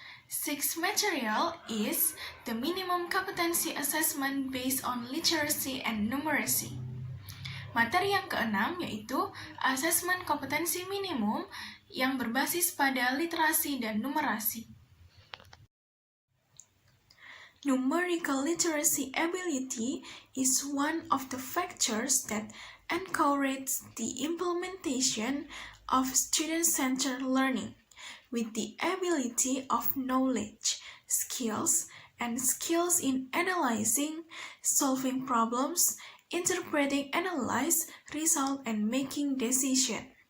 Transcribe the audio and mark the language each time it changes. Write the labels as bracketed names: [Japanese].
[English] Sixth material is the minimum competency assessment based on literacy and numeracy. [Indonesian] Materi yang keenam yaitu asesmen kompetensi minimum yang berbasis pada literasi dan numerasi. [English] Numerical literacy ability is one of the factors that encourage the implementation of student-centered learning, with the ability of knowledge, skills, and skills in analyzing, solving problems, interpreting analyze, result, and making decision.